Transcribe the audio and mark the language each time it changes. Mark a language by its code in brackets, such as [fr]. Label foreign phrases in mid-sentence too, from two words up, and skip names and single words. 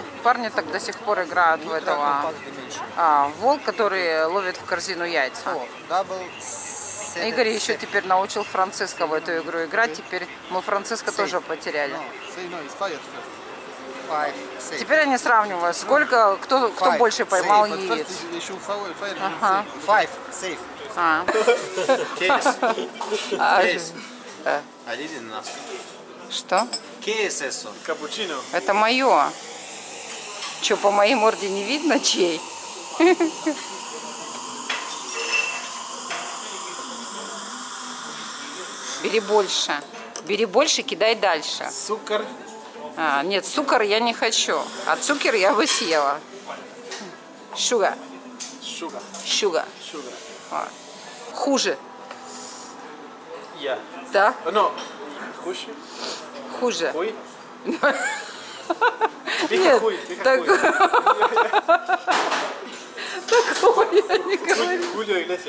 [ru] Парни так до сих пор играют в этого. Волк, который ловит в корзину яйца. Игорь еще теперь научил Франциска в эту игру играть. Теперь мы Франциска тоже потеряли. Теперь они сравнивают, сколько, кто больше поймал яиц. Ага. [en] Five, safe. [ru] А. [en] Case. I didn't ask. [ru] Что? Case eso. Капучино. Это мое. Че, по моей морде не видно чей? Бери больше. Бери больше, кидай дальше. Сукар. Нет, цукор я не хочу. А цукер я бы съела. Шуга. Шугар. Шуга. Шугар. Хуже. Я. Да? Ну, хуже. Хуже. Хуй. Нет, хуй, так... Такого я не говорю. Хулио Иглесиас.